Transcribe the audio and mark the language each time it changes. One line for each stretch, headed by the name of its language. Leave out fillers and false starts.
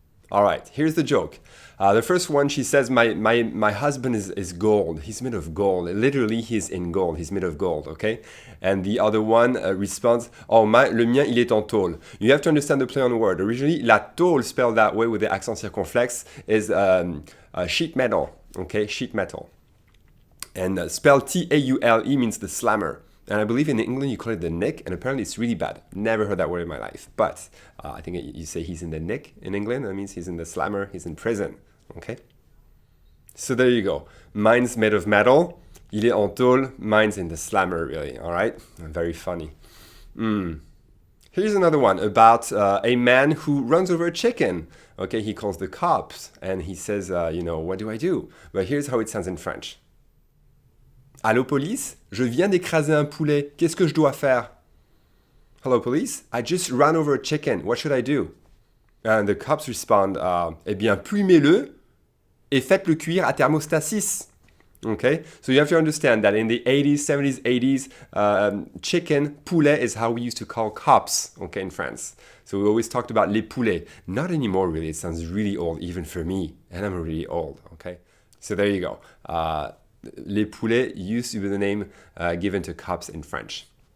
English: All right, here's the joke. The first one, she says, my husband is gold. He's made of gold. Literally, he's in gold. He's made of gold, okay? And the other one responds,
French: oh, le mien, il est en tôle.
English: You have to understand the play on word. Originally, la tôle, spelled that way with the accent circonflexe, is sheet metal, okay? Sheet metal. And spelled T-A-U-L-E means the slammer. And I believe in England you call it the nick, and apparently it's really bad. Never heard that word in my life. But I think you say he's in the nick in England. That means he's in the slammer, he's in prison. Okay? So there you go. Mine's made of metal.
French: Il est en tôle.
English: Mine's in the slammer, really. All right? Very funny. Here's another one about a man who runs over a chicken. Okay, he calls the cops, and he says, what do I do? But here's how it sounds in French.
French: Allô police, je viens d'écraser un poulet. Qu'est-ce que je dois faire?
English: Hello police, I just ran over a chicken. What should I do? And the cops respond,
French: eh bien, plumez-le et faites-le cuire à thermostat 6.
English: Okay, so you have to understand that in the 80s, 70s, 80s, chicken, poulet is how we used to call cops, okay, in France. So we always talked about
French: les poulets.
English: Not anymore, really. It sounds really old, even for me. And I'm really old, okay? So there you go.
French: Les poulets
English: used to be the name given to cops in French.